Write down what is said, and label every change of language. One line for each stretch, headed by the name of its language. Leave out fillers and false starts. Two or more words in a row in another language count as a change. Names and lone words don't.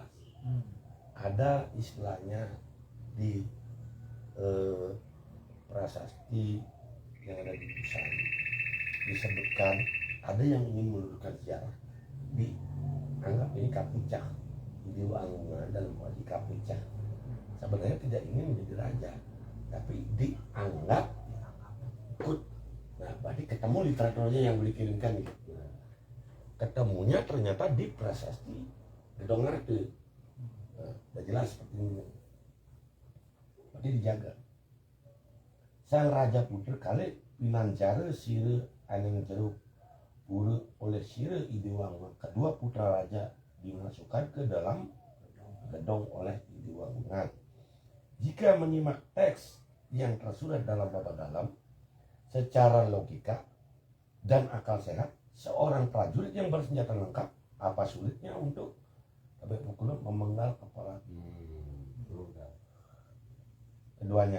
Indonesian: Ada istilahnya di prasasti yang ada di Busan disebutkan ada yang ingin meluruskan sejarah, dianggap ini Kapucak, Idewo Anggungan dalam wajib Kapucak sebenarnya tidak ingin menjadi raja, tapi dianggap ikut. Nah, berarti ketemu literaturnya yang dikirimkan gitu. Ketemunya ternyata di prasasti Gedong Arte. Nah, udah jelas seperti ini. Berarti dijaga.
Kawi: Sang Raja Putra kali pinanjara sire Aneng Jeruk pura oleh sire Idewo Anggungan.
Indonesian: Kedua putra raja dimasukkan ke dalam gedung oleh Idewo Anggungan. Jika menyimak teks yang tersurat dalam bab dalam secara logika dan akal sehat, seorang prajurit yang bersenjata lengkap, apa sulitnya untuk tapi pukulnya memenggal kepala keduanya.